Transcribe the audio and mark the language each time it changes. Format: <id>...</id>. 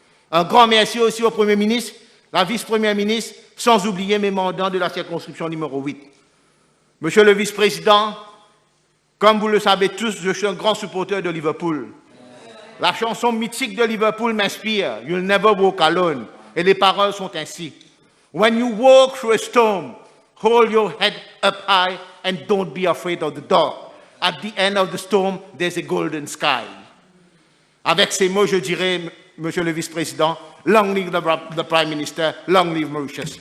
<fr>Un grand merci aussi au Premier ministre, la vice-première ministre, sans oublier mes mandants de la circonscription numéro 8. Monsieur le vice-président, comme vous le savez tous, je suis un grand supporter de Liverpool. La chanson mythique de Liverpool m'inspire, You'll never walk alone. Et les paroles sont ainsi.</fr> <en>When you walk through a storm, hold your head up high and don't be afraid of the dark. At the end of the storm, there's a golden sky.</en> <fr>Avec ces mots, je dirais, monsieur le vice-président, long live the Prime Minister, long live Mauritius.</fr>